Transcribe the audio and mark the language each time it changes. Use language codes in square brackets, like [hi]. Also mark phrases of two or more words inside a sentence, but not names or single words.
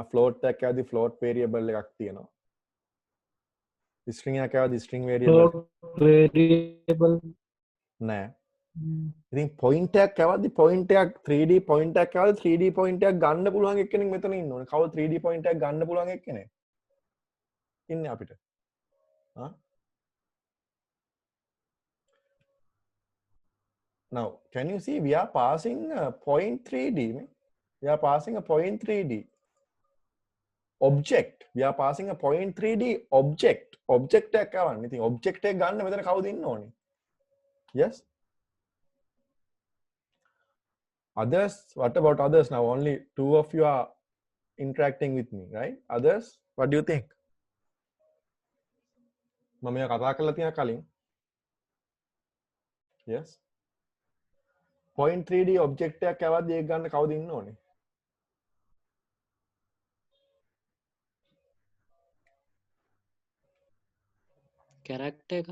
[si] float එකක් යවද්දි [en] float variable [si] එකක් තියෙනවා. string එකක් යවද්දි [en] string variable float variable [si] නෑ. ඉතින් point එකක් යවද්දි point එකක් 3D point එකක් යවද්දි 3D point එකක් ගන්න පුළුවන් එක්කෙනෙක් මෙතන ඉන්න ඕනේ. කවුද 3D point එකක් ගන්න පුළුවන් එක්කෙනෙක්? ඉන්නේ අපිට. [en] Now, can you see we are passing a point 3D? We are passing a point 3D object. We are passing a point 3D object. [si] Object එකක් ගන්න. ඉතින් object එක ගන්න මෙතන කවුද ඉන්න ඕනේ? [en] Yes? Others, what about others? Now only 2 of you are interacting with me, right? Others, what do you think? [si] මම මේක කතා කරලා තියෙන කලින්. [en] Yes? point 3D object [si] එකක් යවද්දි ඒක ගන්න කවුද ඉන්න ඕනේ? character එක